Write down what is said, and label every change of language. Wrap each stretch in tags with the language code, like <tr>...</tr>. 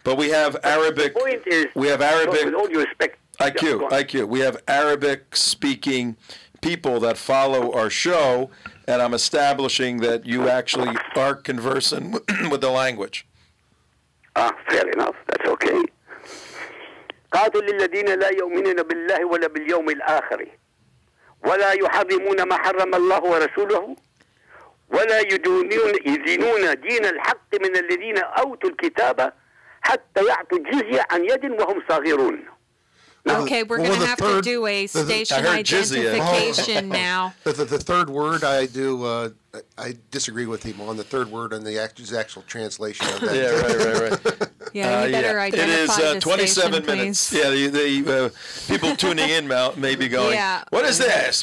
<en>But we have Arabic. The point is, we have Arabic. With all due respect, IQ. We have Arabic-speaking people that follow our show, and I'm establishing that you actually are conversing with the language. Fair enough. That's okay.</en> <ar>قاتل الذين لا يؤمنون بالله ولا باليوم الآخر ولا يحرمون ما حرم الله ورسوله ولا يدينون دين الحق من الذين أوتوا الكتاب حتى يعطوا الجزية عن يد وهم صاغرون.</ar> <en>Okay, we're going to have to do a station identification now. The third word I disagree with him on the third word and the actual translation of that. Yeah, right. Yeah, you better identify it is 27 minutes. Please. Yeah, the people tuning in may be going, what is this?</en>